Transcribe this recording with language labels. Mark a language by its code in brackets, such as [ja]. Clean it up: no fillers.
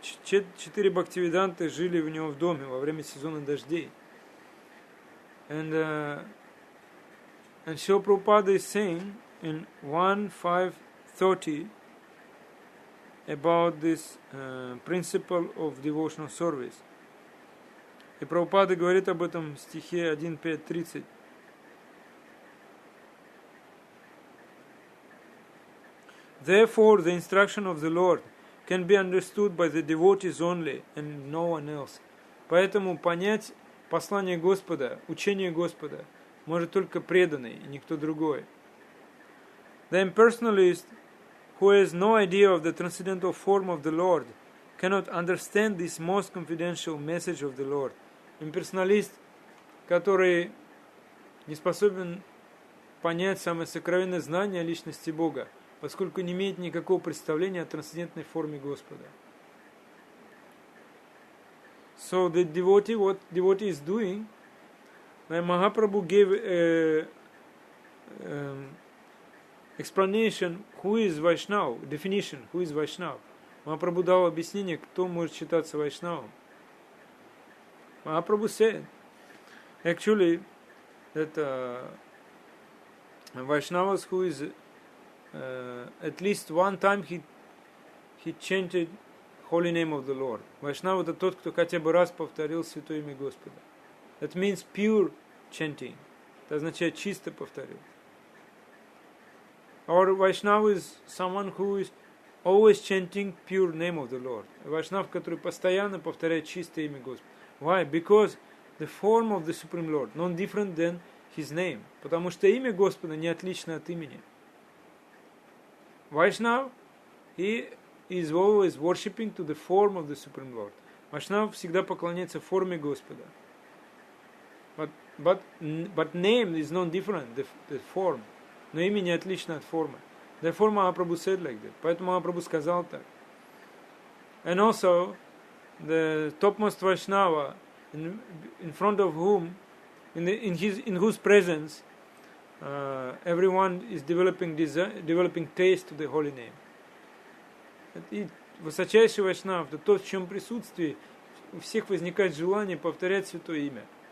[ru] 4 Bhaktivedanты жили у него в доме во время сезона дождей. [en] And Srila Prabhupada is saying in 1.5.30 about this principle of devotional service. [ru] И Прабхупада говорит об этом в стихе 1.5.30. [en] Therefore, the instruction of the Lord can be understood by the devotees only and no one else. [ru] Поэтому понять послание Господа, учение Господа, может только преданный и никто другой. [en] The impersonalist who has no idea of the transcendental form of the Lord cannot understand this most confidential message of the Lord. [ru] Имперсоналист, который не способен понять самое сокровенное знание о личности Бога, поскольку не имеет никакого представления о трансцендентной форме Господа. [en] So the devotee, what devotee is doing, when Mahaprabhu gave explanation who is Vaishnava, definition who is Vaishnava. [ru] Махапрабху дал объяснение, кто может считаться Вайшнавом. [en] Mahaprabhu said, actually, that Vaishnavas who is at least one time he chanted holy name of the Lord. [ru] Vaishnava это тот, кто хотя бы раз повторил святое имя Господа. [en] That means pure chanting. [ru] Это означает чисто повторил. [en] Or Vaishnava is someone who is always chanting pure name of the Lord. [ru] Vaishnava, который постоянно повторяет чистое имя Господа. [en] Why? Because the form of the Supreme Lord non different than His name. [ru] Потому что имя Господа не отлично от имени. [en] Vaishnava, he is always worshipping to the form of the Supreme Lord. [ru] Vaishnava всегда поклоняется форме Господа. [en] But name is non different, the form. [ru] но имя не отлично от формы. [en] Therefore Mahaprabhu said like that. [ru] Поэтому Mahaprabhu сказал так. [en] And also, the topmost Vaishnava, in front of whom, in whose presence, everyone is developing taste to the holy name. [ru] И высочайший Вайшнав, это тот, в чем присутствии у всех возникает желание повторять святое имя.